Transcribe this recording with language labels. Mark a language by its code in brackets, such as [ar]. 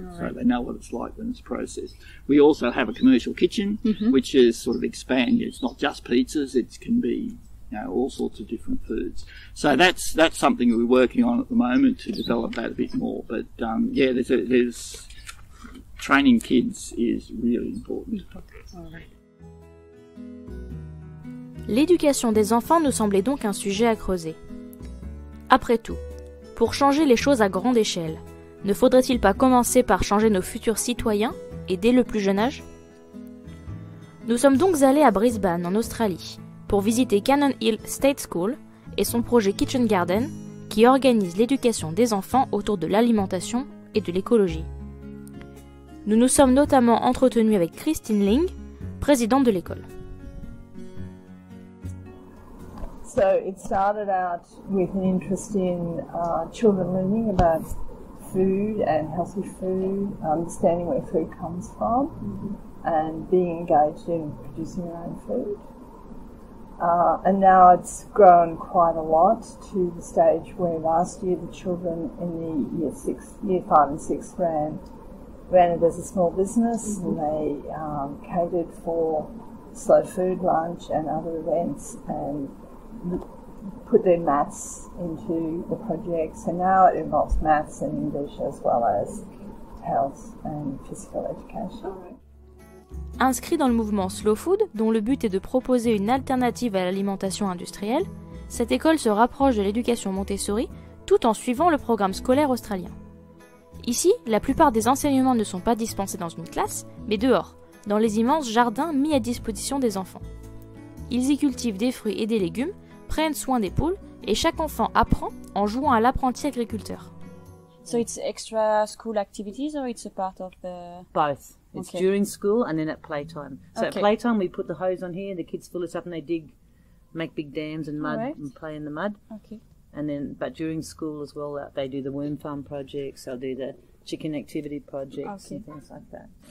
[en] Right. So they know what it's like when it's processed. We also have a commercial kitchen, which is sort of expanded. It's not just pizzas, it can be all sorts of different foods. So that's something we're working on at the moment to develop that a bit more. But there's training kids is really important. [fr] L'éducation des enfants nous semblait donc un sujet à creuser. Après tout, pour changer les choses à grande échelle, ne faudrait-il pas commencer par changer nos futurs citoyens, et dès le plus jeune âge ? Nous sommes donc allés à Brisbane, en Australie, pour visiter Cannon Hill State School et son projet Kitchen Garden, qui organise l'éducation des enfants autour de l'alimentation et de l'écologie. Nous nous sommes notamment entretenus avec Christine Ling, présidente de l'école. [en] So it started out with an interest in children learning about food and healthy food, understanding where food comes from, and being engaged in producing their own food. And now it's grown quite a lot to the stage where last year the children in the year 5 and 6 ran it as a small business, and they catered for slow food lunch and other events and put their maths into the project. So now it involves maths and English as well as health and physical education. [fr] Inscrit dans le mouvement Slow Food, dont le but est de proposer une alternative à l'alimentation industrielle, cette école se rapproche de l'éducation Montessori tout en suivant le programme scolaire australien. Ici, la plupart des enseignements ne sont pas dispensés dans une classe, mais dehors, dans les immenses jardins mis à disposition des enfants. Ils y cultivent des fruits et des légumes, prennent soin des poules, et chaque enfant apprend en jouant à l'apprenti agriculteur. [en] So it's extra school activities or it's a part of the... Both. It's during school and then at playtime. So at playtime we put the hose on here, the kids fill this up and they dig, make big dams and mud and play in the mud. Okay. And then, but during school as well, they do the worm farm projects, they'll do the chicken activity projects and things like that.